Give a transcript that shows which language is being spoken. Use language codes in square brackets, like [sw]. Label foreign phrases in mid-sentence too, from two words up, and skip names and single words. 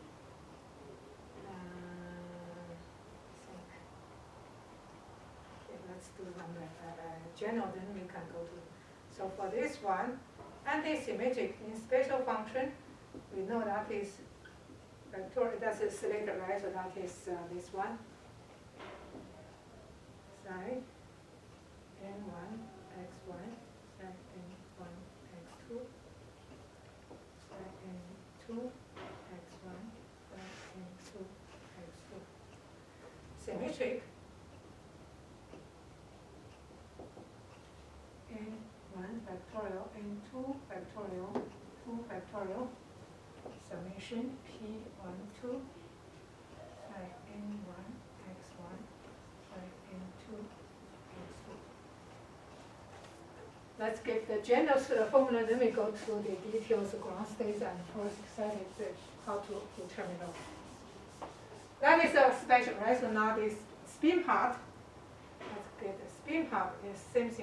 [en] Okay, let's do one by general, then we can go to. So for this one, anti-symmetric in spatial function, we know that is vector, that's a Slater, right? So that is this one. Psi n1 x1, psi n1 x2, psi n2 x1, psi n2 x2. Symmetric n1 factorial, n2 factorial, 2 factorial. Summation P12 psi n1 x1 psi n2 x2. Let's get the general formula, then we go to the details of ground states and force excited states, how to determine those. That is a special, right? So now this spin part, let's get the spin part is same thing.